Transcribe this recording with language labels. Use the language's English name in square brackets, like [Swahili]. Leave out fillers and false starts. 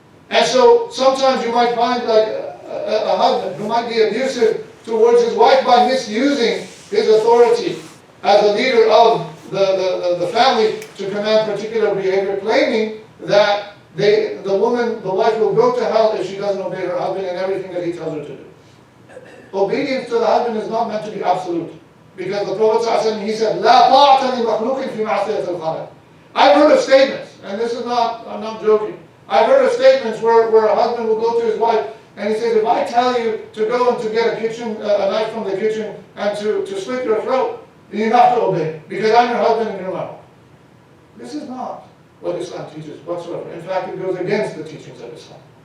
[English] And so sometimes you might find like a husband who might be abusive towards his wife by misusing his authority as a leader of the family to command particular behavior, claiming that the wife will go to hell if she doesn't obey her husband and everything that he tells her to do. Obedience to the husband is not meant to be absolute. Because the Prophet ﷺ, he said, [Arabic] لا طاعة لمخلوق في معصية الخالق. [English] I've heard of statements, and this is not, I'm not joking. I've heard of statements where a husband will go to his wife and he says, if I tell you to go and to get a knife from the kitchen and to slit your throat, you have to obey because I'm your husband and you're my wife. This is not what Islam teaches whatsoever. In fact, it goes against the teachings of Islam.